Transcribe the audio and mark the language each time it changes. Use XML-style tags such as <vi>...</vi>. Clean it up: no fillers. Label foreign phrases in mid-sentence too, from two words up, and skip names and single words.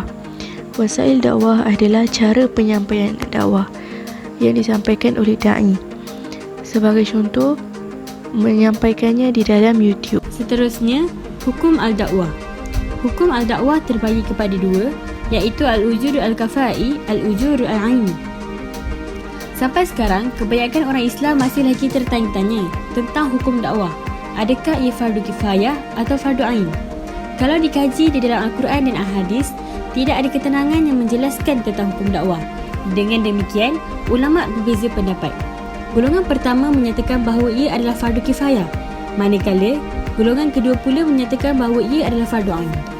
<ms>Wasail dakwah adalah cara penyampaian dakwah yang disampaikan oleh da'i. Sebagai contoh, menyampaikannya di dalam YouTube. Seterusnya,</ms> <ar>حكم الدعوة. حكم الدعوة</ar> <ms>terbagi kepada 2, iaitu</ms> <ar>الأجور الكفائي، الأجور العيني.</ar> <ms>Sampai sekarang, kebanyakan orang Islam masih lagi tertanya-tanya tentang hukum dakwah. Adakah ia fardu kifayah atau fardu ain? Kalau dikaji di dalam Al-Quran dan Al-Hadis, tidak ada keterangan yang menjelaskan tentang hukum dakwah. Dengan demikian, ulama berbeza pendapat. Golongan pertama menyatakan bahawa ia adalah fardu kifayah, manakala golongan kedua pula menyatakan bahawa ia adalah fardu ain.</ms>